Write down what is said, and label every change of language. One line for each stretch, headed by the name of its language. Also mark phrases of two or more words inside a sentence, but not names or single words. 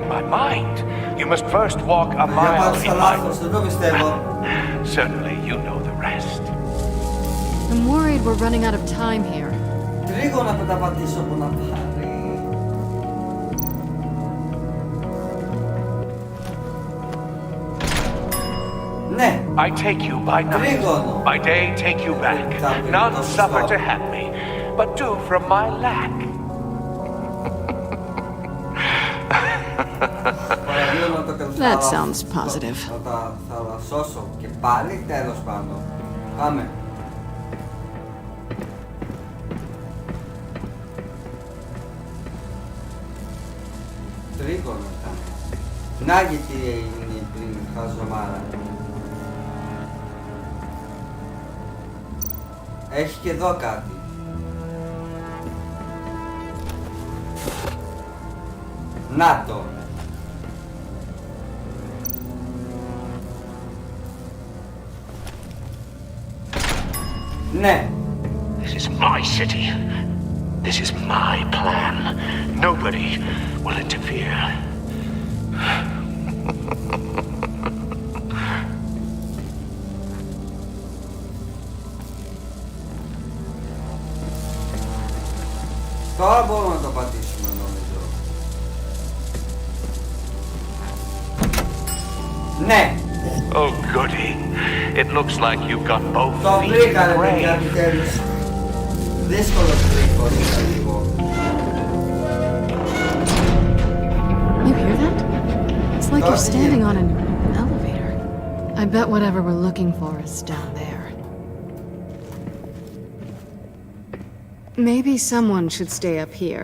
English: my mind, you must first walk a mile in my... Certainly, you know the rest. I'm worried we're running out of time here.
Greek: Τρίγωνα που τα πατήσω που να πάρει. Ναι.
English: I take you by night.
Greek: Τρίγωνο.
English: By day, take you back. None suffer to have me, but do from my lack. That sounds positive.
Greek: Θα τα σώσω και πάλι τέλος πάντων. Πάμε. Τρίγωνα ήταν. Να γιατί έγινε πριν χαζομάρα. Έχει και εδώ κάτι. Να το. Ναι.
English: This is my city. This is my plan. Nobody will interfere.
Greek: Τώρα μπορούμε να το πατήσουμε νομίζω. Ναι.
English: Oh, goody. It looks like you got both
Greek: Το
English: feet in the
Greek: βρήκανε παιδιά
English: grave.
Greek: επιτέλους. Δύσκολος τρίκος ήταν λίγο.
English: You hear that? It's like you're standing on an elevator. I bet whatever we're looking for is down there. Maybe someone should stay up here.